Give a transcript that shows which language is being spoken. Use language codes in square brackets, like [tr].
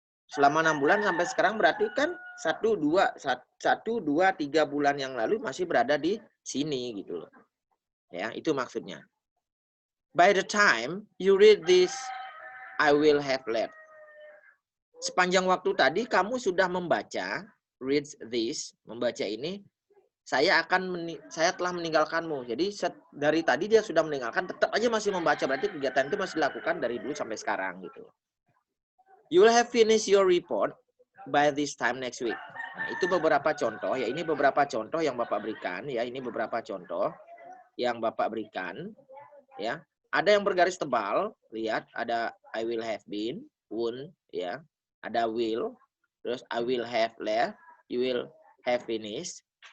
[id] Selama 6 bulan sampai sekarang berarti kan 1, 2, 3 bulan yang lalu masih berada di sini gitu loh. Ya, itu maksudnya. [en] By the time you read this, I will have left. [id] Sepanjang waktu tadi kamu sudah membaca, [en] read this, [id] membaca ini, saya telah meninggalkanmu. Jadi dari tadi dia sudah meninggalkan, tetap aja masih membaca. Berarti kegiatan itu masih dilakukan dari dulu sampai sekarang gitu. [en] You will have finished your report by this time next week. [id] Nah, itu beberapa contoh. Ya, ini beberapa contoh yang Bapak berikan. Ya, ini beberapa contoh yang Bapak berikan. Ya, ada yang bergaris tebal. Lihat, ada [en] I will have been, won't, ya. [id] Ada will, terus [en] I will have left, you will have finished.